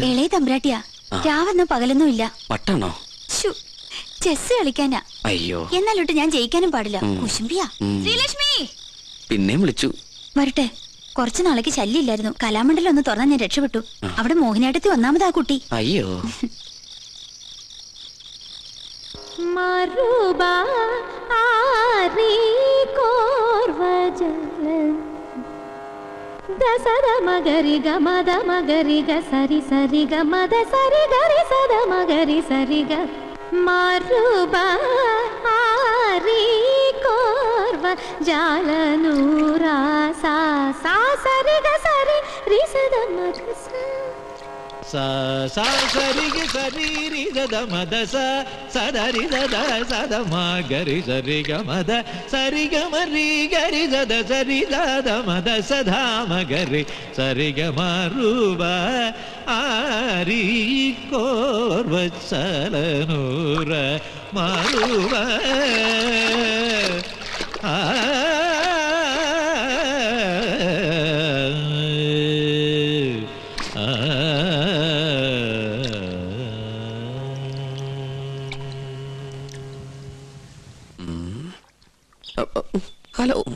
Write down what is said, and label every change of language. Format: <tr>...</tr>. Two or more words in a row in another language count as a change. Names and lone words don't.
<ml>ഇളയ തമ്പുരാട്ടിയാ. രാവെന്നോ പകലൊന്നും ഇല്ല. വട്ടാണോ? ശ്ശോ, ചെസ് കളിക്കാനാ. അയ്യോ, എന്നാലോട്ട് ഞാൻ ജയിക്കാനും പാടില്ല. കുശുംബിയാ. ശ്രീലക്ഷ്മി പിന്നെയും വിളിച്ചു. വരട്ടെ. കുറച്ചു നാളേക്ക് ശല്യമില്ലായിരുന്നു. കലാമണ്ഡലം ഒന്ന് തുറന്നാൽ ഞാൻ രക്ഷപ്പെട്ടു. അവിടെ മോഹിനിയാട്ടത്തിൽ ഒന്നാമതാ കുട്ടി. അയ്യോ, దసద మగరి గమద మగరి గ సరి సరి గమద సరి గరి సద మగరి సరి గ మారుబా ఆరి కోర్వ జాలనూరా సా సా సరి గ సరి రి సద మగ sa sa sari ge sari ri da da ma da sa sa da ri da da sa da ma ga ri sa ri ga ma da sari ga ma ri ga ri da da sa ri da da ma da sa dha ma ga ri sa ri ga ma ru ba a ri kor va salanura ma ru ba a ഹലോ.</ml>